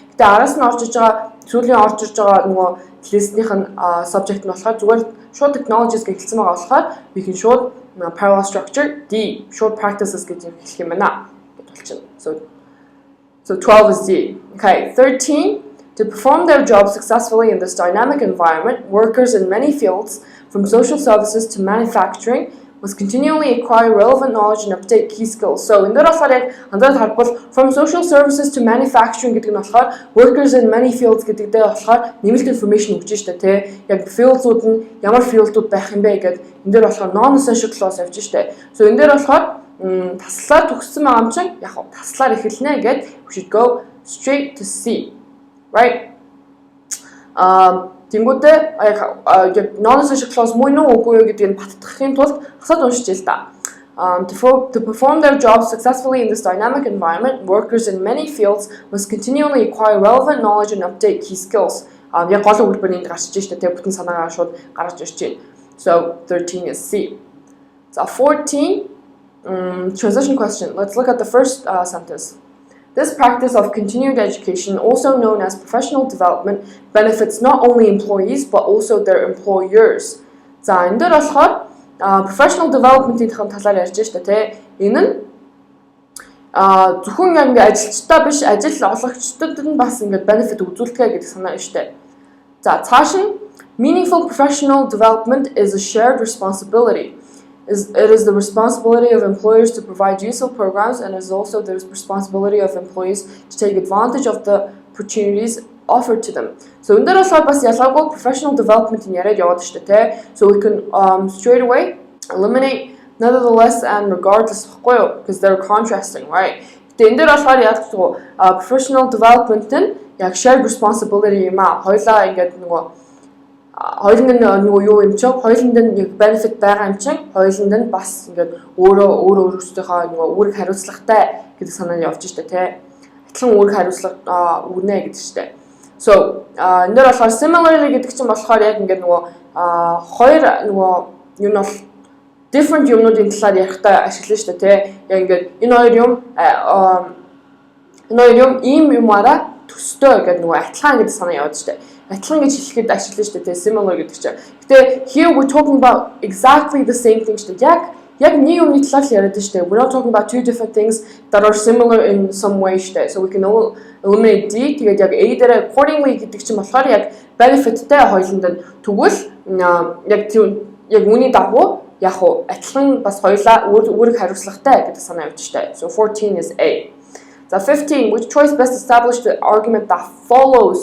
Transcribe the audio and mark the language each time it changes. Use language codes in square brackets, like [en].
[mn] Гэтэ араас нь орж иж байгаа сүүлийн орж ирж байгаа нөгөө list-ийнх нь subject нь болохоор зүгээр short technologies гэж хэлсэн байгаа болохоор [en] we can short parallel structure D short practices [mn] гэж хэлэх юм байна. [en] So 12 is D. Okay, 13 to perform their job successfully in this dynamic environment, workers in many fields from social services to manufacturing must continually acquire relevant knowledge and update key skills. [mn] So энэ дээр болохоор яг анзаарах харбал [en] from social services to manufacturing [mn] гэдэг нь болохоор [en] workers in many fields [mn] гэдэг дээр болохоор нэмэлт information өгч штэ тий. Яг fields-ууд нь ямар field-ууд байх юм бэ гэдэг энэ дээр болохоор non-essential clause явж штэ. So энэ дээр болохоор таслаар төгссөн байгаа юм чинь яг таслаар эхэлнэ гэд [en] we should go straight to C. Right? [mn] Тэнгүүдээ яг non-essential clause муу нь үгүй юу гэдгийг баттгахын тулд хасаад уншиж л та. [en] To perform their jobs successfully in this dynamic environment, workers in many fields must continually acquire relevant knowledge and update key skills. [mn] Яг гол өгүүлбэр энд гарч иж штэ тэ бүтэн санаагаа шууд гаргаж ирж байна. [en] So 13 is C. So 14 transition question. Let's look at the first sentence. This practice of continued education, also known as professional development, benefits not only employees but also their employers. [mn] За энэ дээр болохоор professional development-ийн талаар ярьж штэ тий. Энэ нь зөвхөн яг ингээ ажилчтай биш, ажил олгогчдод нь бас ингээ benefit үзүүлдэг гэдэг санаа штэ. За цааш нь [en] meaningful professional development is a shared responsibility. It is the responsibility of employers to provide useful programs, and it is also the responsibility of employees to take advantage of the opportunities offered to them. [mn] So энэ дээр болохоор бас ялгаагүй professional development-ийн яриад яваад штэ тий. [en] So we can straight away eliminate nevertheless and regardless [mn] байхгүй юу? [en] Because they're contrasting, right? [mn] Тэгээ энэ дээр болохоор яг professional development нь яг shared responsibility юм аа. Хоёлаа ингээд хоёуланд нь нөгөө юу юм чинь хоёуланд нь яг benefit байгаа юм чинь хоёуланд нь бас ингээд өөрөөсөө нөгөө үүрэг хариуцлагатай гэдэг санаа нь явж штэ тий. Адилхан үүрэг хариуцлага өгнө гэдэг штэ. So энэ дээр болохоор similarly гэдэг чинь болохоор яг ингээд нөгөө хоёр нөгөө юу нь бол different юмнуудын талаар ярихдаа ашиглана штэ тий. Яг ингээд энэ хоёр юм ийм юмараа төстэй гэдэг нөгөө адилхан гэдэг санаа яваад штэ. Адилхан гэж хэлэхэд ашиглана штэ тий, similar гэдэг чинь. Гэтэ [en] here we're talking about exactly the same thing [mn] штэ. Яг нэг юмны талаар л яриад штэ. [en] We're not talking about two different things that are similar in some way [mn] штэ. [en] So we can eliminate D. [mn] Тэгээд яг A дээр accordingly гэдэг чинь болохоор яг benefitтэй хоёуланд нь тэгвэл яг үүний дагуу яг адилхан бас хоёулаа үүрэг хариуцлагатай гэдэг санаа явж штэ. [en] So 14 is A. So 15, which choice best established the argument that follows?